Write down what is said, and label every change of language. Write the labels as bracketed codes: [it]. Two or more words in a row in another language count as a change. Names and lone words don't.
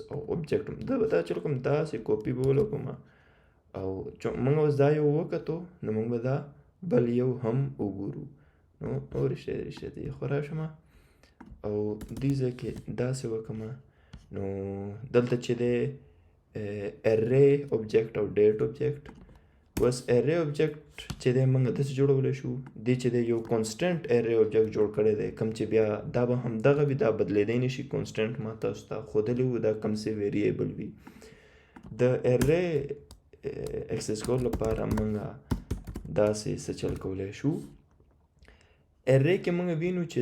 [ps] او اوبجیکټ هم دا به دا چل کوم داسې کاپي به ولګوم، او موږ اوس دا یو وکتو، نو موږ به دا بل یو هم وګورو. نو رښتیا دی خو راشم، او دې ځای کې داسې وکړم. نو دلته چې دی [en] array object [ps] او [en] date object. [ps] بس [en] array object [ps] چې دی موږ داسې جوړولی شو دې چې دی یو [en] constant array object [ps] جوړ کړی دی کوم چې بیا دا به همدغه وي دا بدلیدی نه شي constant ما تاسو ته ښودلی وو دا کوم څه variable وي د [en] array access [ps] کولو لپاره موږ داسې څه چل کولی شو array کې موږ وینو چې